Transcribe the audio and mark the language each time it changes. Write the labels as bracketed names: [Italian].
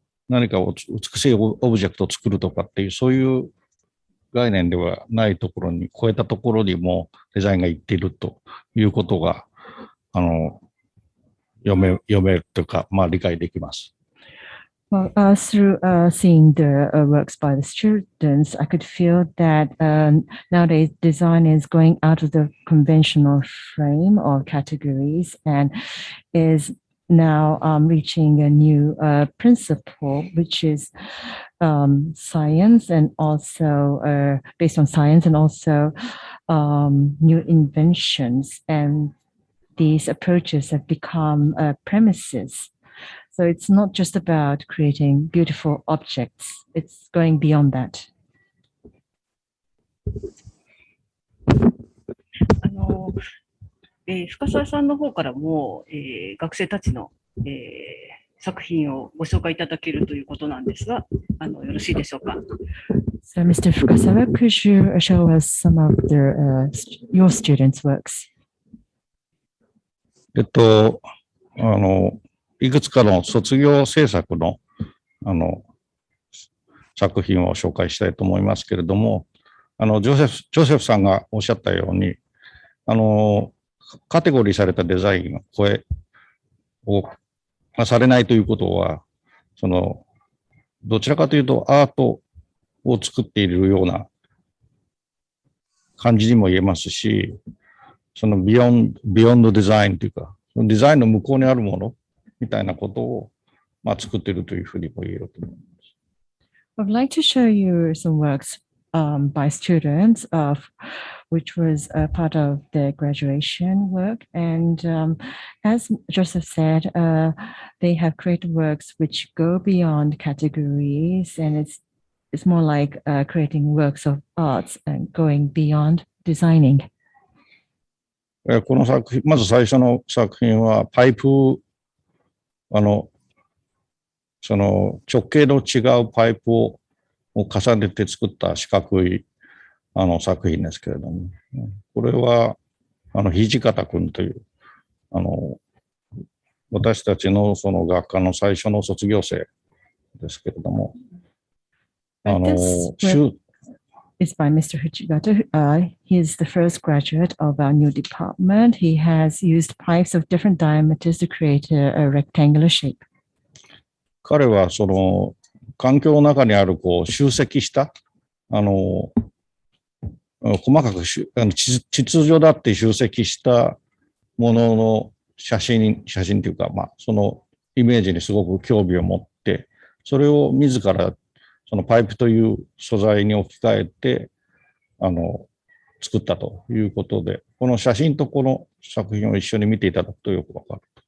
[Japanese] 何か美しいオブジェクトを作るとかっていう、そういう概念ではないところに、超えたところにもデザインがいっているということが、読めるというか、理解できます。 [English] Well, through seeing the works by the students, I could feel that nowadays design is going out of the conventional frame or categories and is now reaching a new principle, which is science and also based on science and also new inventions. And these approaches have become premises. So it's not just about creating beautiful objects. It's going beyond that. [Japanese] 深澤さんの方からも、学生たちの、作品をご紹介いただけるということなんですが、よろしいでしょうか。 [English] So, Mr. Fukasawa, could you show us some of your students' works? [Japanese] いくつかの卒業制作の、作品を紹介したいと思いますけれども、ジョセフさんがおっしゃったように、カテゴリーされたデザインをされないということは、どちらかというとアートを作っているような感じにも言えますし、ビヨンドデザインというか、デザインの向こうにあるものみたいなことを、作っているというふうにも言えると思います。 [English] I'd like to show you some works by students which was a part of their graduation work. And as Joseph said, they have created works which go beyond categories, and it's more like creating works of arts and going beyond designing. [Japanese] この作品、まず最初の作品はパイプ、直径の違うパイプを重ねて作った四角い作品ですけれども、これは土方君という私たちのその学科の最初の卒業生ですけれども、 [English] It's by Mr. Huchigata. He is the first graduate of our new department. He has used pipes of different diameters to create a rectangular shape. [Japanese] 彼はその環境の中にある集積した細かく秩序だって集積したものの写真というか、そのイメージにすごく興味を持って、それを自らそのパイプという素材に置き換えて作ったということで、この写真とこの作品を一緒に見ていただくとよくわかる。